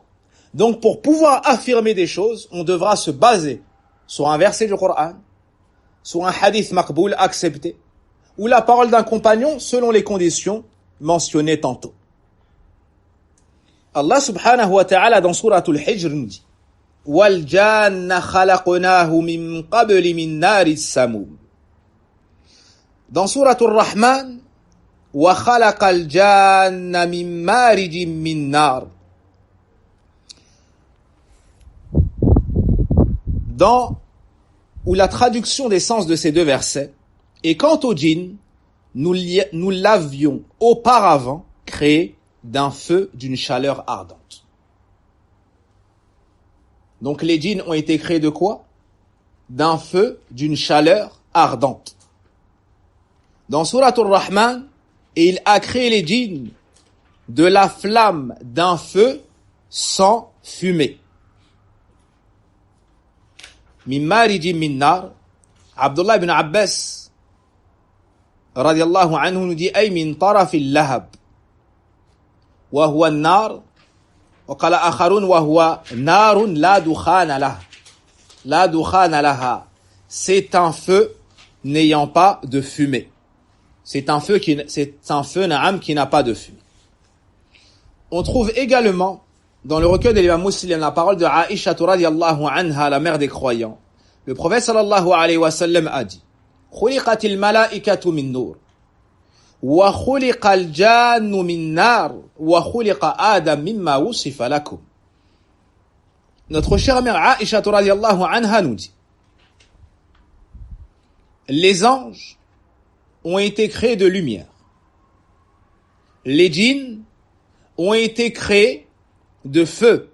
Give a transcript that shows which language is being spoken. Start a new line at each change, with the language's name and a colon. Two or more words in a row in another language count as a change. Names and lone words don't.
French: Donc pour pouvoir affirmer des choses, on devra se baser sur un verset du Coran, sur un
Arabic: حديث مقبول
French: accepté, ou la parole d'un compagnon selon les conditions mentionnées tantôt.
Arabic: الله سبحانه وتعالى
French: dans Suratul Hijr nous dit
Arabic: والجان خلقناه من قبل من نار السموم. Dans Suratul Rahman وخلق الجان من مارج من نار.
French: Où la traduction des sens de ces deux versets est quant au djinn, nous l'avions auparavant créé d'un feu d'une chaleur ardente. Donc les djinns ont été créés de quoi? D'un feu d'une chaleur ardente. Dans Suratul Rahman, et il a créé les djinns de la flamme d'un feu sans fumée.
Arabic: من مارج من نار. Abdullah ibn Abbas رضي الله عنه
French: nous dit
Arabic: أي من طرف اللهب وهو النار وقال آخرون وهو نار لا دخان لها. لا دخان لها.
French: C'est un feu n'ayant pas de fumée. C'est un feu na'am qui n'a pas de fumée. On trouve également dans le recueil de l'imam Muslim la parole de Aïcha
Arabic: رضي الله عنها,
French: la mère des croyants. Le prophète
Arabic: صلى الله عليه وسلم
French: a dit
Arabic: خلقت الملائكة من نور وخلق الجان من نار وخلق آدم مما وصف لكم.
French: Notre chère mère Aïcha
Arabic: رضي الله عنها
French: nous dit les anges ont été créés de lumière. Les djinns ont été créés de feu.